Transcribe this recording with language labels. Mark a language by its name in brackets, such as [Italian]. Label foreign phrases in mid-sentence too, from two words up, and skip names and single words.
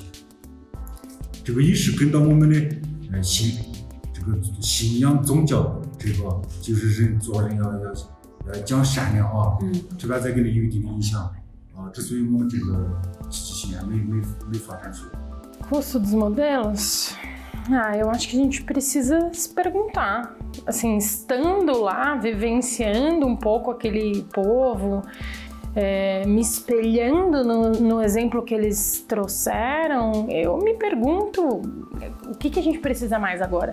[Chinese] 这个也是跟到我们的这个信仰宗教这个，就是人做人要讲善良这个在给你有一定的影响之所以我们这个积极性还没发展出来。 [Portuguese] Custo dos modelos? Eu acho que a gente precisa se perguntar. Assim, estando lá, vivenciando um pouco aquele povo, me espelhando no exemplo que eles trouxeram, eu me pergunto o que a gente precisa mais agora?